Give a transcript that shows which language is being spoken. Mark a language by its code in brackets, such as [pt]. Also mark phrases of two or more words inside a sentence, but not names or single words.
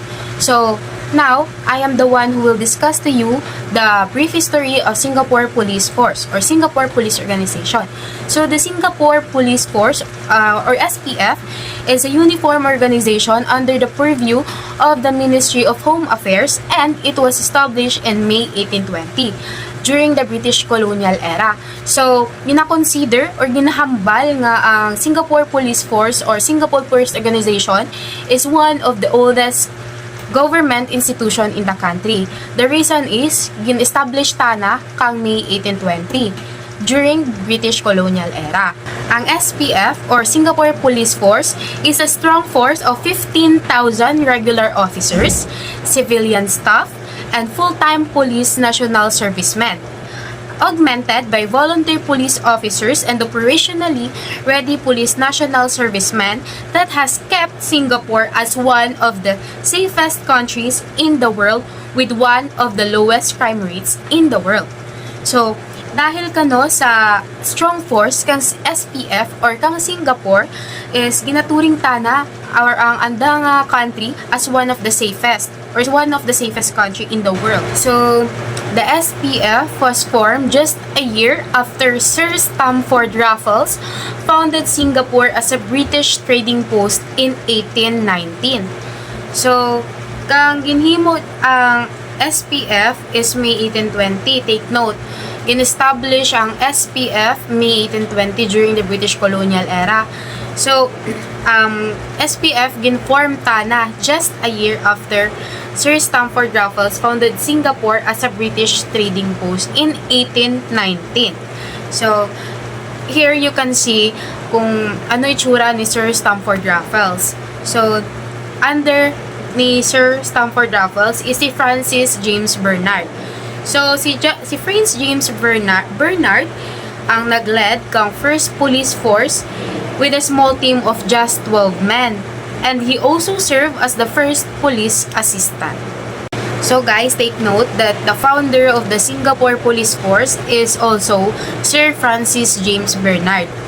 [en] So, now, I am the one who will discuss to you the brief history of Singapore Police Force or Singapore Police Organization. So, the Singapore Police Force or SPF is a uniform organization under the purview of the Ministry of Home Affairs, and it was established in May 1820 during the British colonial era. So, [krj] gina-consider or ginahambal nga ang [en] Singapore Police Force or Singapore Police Organization is one of the oldest government institution in the country. The reason is, [krj] gin-establish ta na kang [en] May 1820 during British colonial era. Ang SPF or Singapore Police Force is a strong force of 15,000 regular officers, civilian staff, and full-time police national servicemen, augmented by volunteer police officers and operationally ready police national servicemen that has kept Singapore as one of the safest countries in the world with one of the lowest crime rates in the world. So, [krj] dahil kano sa [en] strong force kang SPF or kang Singapore is [krj] ginaturing tana [en] or [krj] ang andang [en] country as one of the safest or one of the safest country in the world. So, the SPF was formed just a year after Sir Stamford Raffles founded Singapore as a British trading post in 1819. So, [krj] kang ginhimo ang SPF is May 1820. [en] Take note, in-establish ang SPF May 1820 during the British colonial era. So, SPF [krj] ginform tana [en] just a year after Sir Stamford Raffles founded Singapore as a British trading post in 1819. So, here you can see [krj] kung ano itsura ni [en] Sir Stamford Raffles. So, under ni Sir Stamford Raffles is si Francis James Bernard. So, si Francis James Bernard [krj] ang nag-lead kang [en] first police force with a small team of just 12 men. And he also served as the first police assistant. So guys, take note that the founder of the Singapore Police Force is also Sir Francis James Bernard.